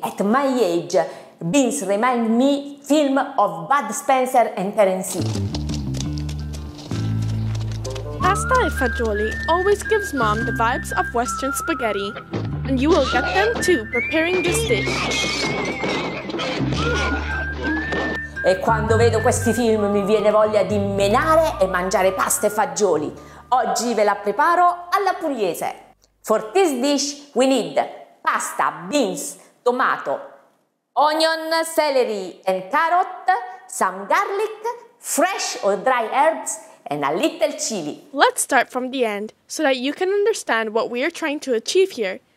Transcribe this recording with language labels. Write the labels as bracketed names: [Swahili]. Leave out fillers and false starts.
[English] At my age, beans remind me film of Bud Spencer and Terence Hill. Pasta e fagioli always gives mom the vibes of Western spaghetti, and you will get them too preparing this dish. [Italian] E quando vedo questi film mi viene voglia di menare e mangiare pasta e fagioli. Oggi ve la preparo alla pugliese. [English] For this dish we need pasta, beans, tomato, onion, celery and carrot, some garlic, fresh or dry herbs and a little chili. Let's start from the end so that you can understand what we are trying to achieve here.